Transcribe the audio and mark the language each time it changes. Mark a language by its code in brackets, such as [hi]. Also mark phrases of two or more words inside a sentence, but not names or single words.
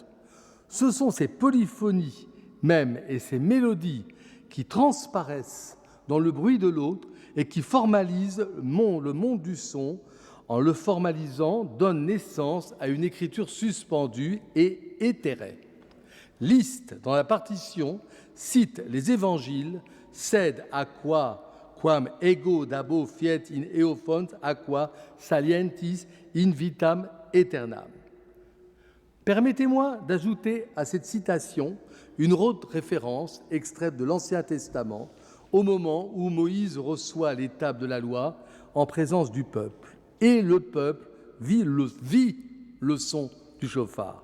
[fr] Ce sont ces polyphonies même et ces mélodies qui transparaissent dans le bruit de l'autre et qui formalisent le monde du son. En le formalisant, donne naissance à une écriture suspendue et éthérée. Liszt, dans la partition, cite les évangiles, [la] sed aqua quam ego dabo fiet in eophont aqua salientis in vitam aeternam. [fr] Permettez-moi d'ajouter à cette citation une autre référence extraite de l'Ancien Testament au moment où Moïse reçoit les tables de la loi en présence du peuple. Et le peuple vit le son du chauffard.